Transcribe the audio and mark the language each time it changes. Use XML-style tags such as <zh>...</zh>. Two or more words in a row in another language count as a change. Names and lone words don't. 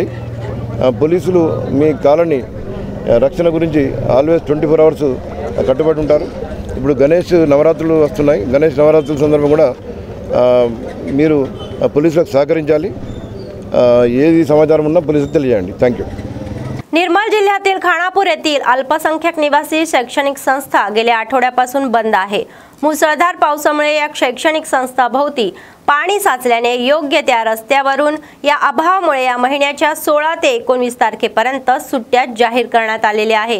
<te>పోలీసులు మీ కాలనీ రక్షణ గురించి</te> <en>always 24 hours</en> <te>కట్టుబడి ఉంటారు। ఇప్పుడు గణేష్ నవరాత్రులు వస్తున్నాయి, గణేష్ నవరాత్రుల संदर्भ కూడా మీరు పోలీసులకు సహకరించాలి। ఏది సమాచారం ఉన్నా పోలీసులకు తెలియజేయండి।</te> <en>thank you.</en> <mr>निर्मल जिल्ह्यातील खानापूर येथील अल्पसंख्याक निवासी शैक्षणिक संस्था गेल्या आठवड्यापासून बंद आहे। मुसळधार पावसामुळे या शैक्षणिक संस्थाभोवती पाणी साचल्याने योग्य त्या रस्त्यावरून या अभावामुळे या महिन्याच्या 16 ते 19 तारखेपर्यंत सुट्ट्या जाहीर करण्यात आलेल्या आहे।</mr>